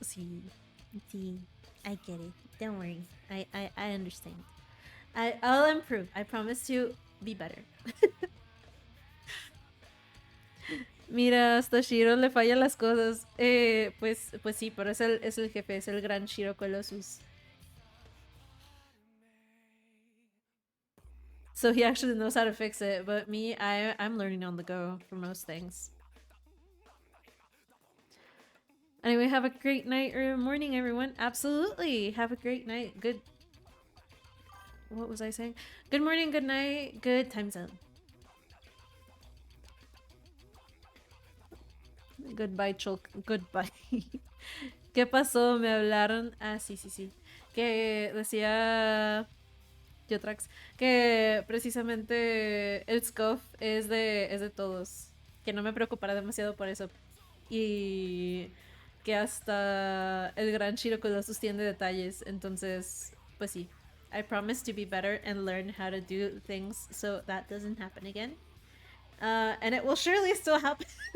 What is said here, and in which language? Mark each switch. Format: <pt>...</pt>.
<en>Sí, I get it. Don't worry. I understand. I'll improve. I promise to be better.</en> <es>Mira, hasta Shiro le falla las cosas. Pues sí, pero es el jefe, es el gran Shiro Colossus.</es> <en>So he actually knows how to fix it, but me, I'm learning on the go for most things. Anyway, have a great night or morning, everyone. Absolutely. Have a great night. Good. What was I saying? Good morning, good night, good time zone. Goodbye, Chulk. Goodbye.</en> <es>¿Qué pasó? Me hablaron. Ah, sí. Que decía Yotrax que precisamente el scuff es de todos. Que no me preocupara demasiado por eso. Y que hasta el gran Shiro Colossus tiene detalles. Entonces, pues sí.</es> <en>I promise to be better and learn how to do things so that doesn't happen again. And it will surely still happen.</en>